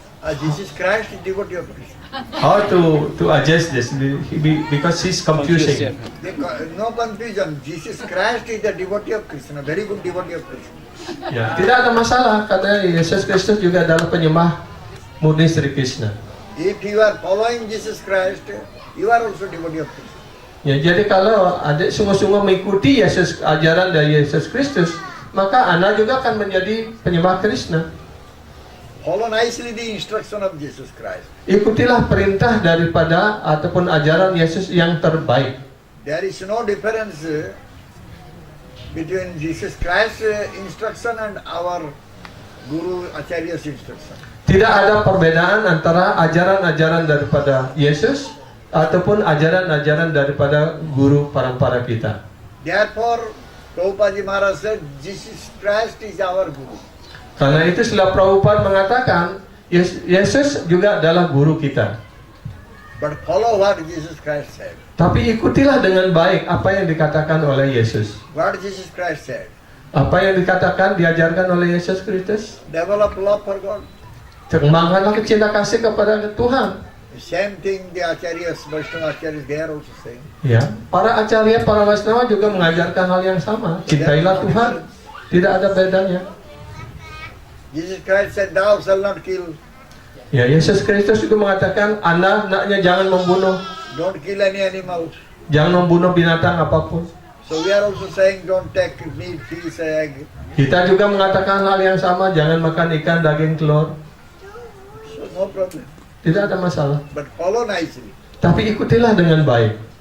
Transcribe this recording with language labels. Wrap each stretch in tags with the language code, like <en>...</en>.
<en>Jesus Christ is devotee of Krishna. How to adjust this? Because he's confusing. No confusion. Jesus Christ is the devotee of Krishna, very good devotee of Krishna.</en> <id>Ya, tidak ada masalah karena Yesus Kristus juga adalah penyembah murni Sri Krishna.</id> <en>If you are following Jesus Christ, you are also devotee of Krishna.</en> <id>Ya, jadi kalau adik sungguh-sungguh mengikuti ajaran dari Yesus Kristus, maka Anda juga akan menjadi penyembah Krishna.</id> <en>Follow nicely the instruction of Jesus Christ.</en> <id>Ikutilah perintah daripada ataupun ajaran Yesus yang terbaik.</id> <en>There is no difference between Jesus Christ's instruction and our Guru Acharya's instruction.</en> <id>Tidak ada perbedaan antara ajaran-ajaran daripada Yesus ataupun ajaran-ajaran daripada guru parampara kita.</id> <en>Therefore, Prabhupada Maharaj said, Jesus Christ is our Guru.</en> <id>Karena itu Srila Prabhupada mengatakan Yesus juga adalah guru kita.</id> <en>But follow what Jesus Christ said.</en> <id>Tapi ikutilah dengan baik apa yang dikatakan oleh Yesus.</id> <en>What Jesus Christ said.</en> <id>Apa yang dikatakan, diajarkan oleh Yesus Kristus.</id> <en>Develop love for God.</en> <id>Kembangkanlah cinta kasih kepada Tuhan.</id> <en>The same thing the Acharyas, Vaishnava Acharyas, they are also saying.</en> <id>Ya, para Acharya, para Vaishnava juga mengajarkan hal yang sama. Cintailah Tuhan. Tidak ada bedanya.</id> <en>Jesus Christ said, thou shalt not kill.</en> <id>Ya, Yesus Kristus juga mengatakan, anak-anaknya jangan membunuh.</id> <en>Don't kill any animal.</en> <id>Jangan membunuh binatang apapun.</id> <en>So we are also saying, don't take meat, fish, egg.</en> <id>Kita juga mengatakan hal yang sama, jangan makan ikan, daging, telur.</id> <en>So no problem.</en> <id>Tidak ada masalah.</id> <en>But follow nicely.</en> <id>Tapi ikutilah dengan baik.</id>